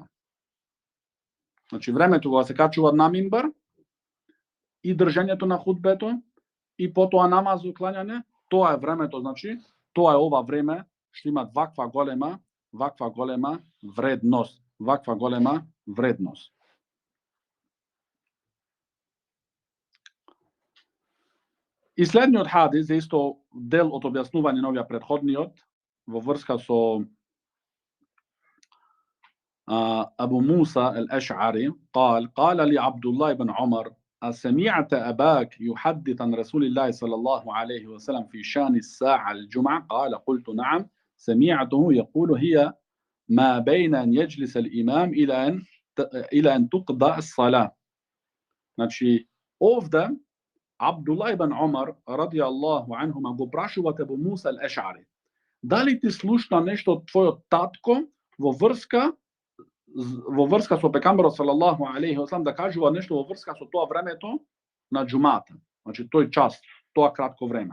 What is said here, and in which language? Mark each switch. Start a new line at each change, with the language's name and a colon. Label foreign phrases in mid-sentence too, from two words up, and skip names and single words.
Macedonian: Значи времето кога се качува на минбер и држањето на худбето и потоа намазот клањање, тоа е времето, значи тоа е ова време што има ваква голема вредност, ваква голема вредност. И следниот хадис е исто дел од објаснување на овие предходниот во врска со
Arabic: Абу Муса al-Ash'ari قال لي عبد الله بن عمر أسمعت أباك يحدث عن رسول الله صلى الله عليه وسلم في شأن الساعة الجمعة قال قلت نعم سمعته يقول هي ما بين أن يجلس الإمام إلى أن تقضى الصلاة.
Macedonian: Значи овде Абдулlah ibn Умар
Arabic: رضي الله عنهما
Macedonian: го прашува Абу Муса al-Ash'ari: дали ти слушна нешто од твојот татко во врска со пекамберот
Arabic: صلى الله عليه وسلم
Macedonian: да кажува нешто во врска со тоа времето на џумата, значи тој час, тоа кратко време.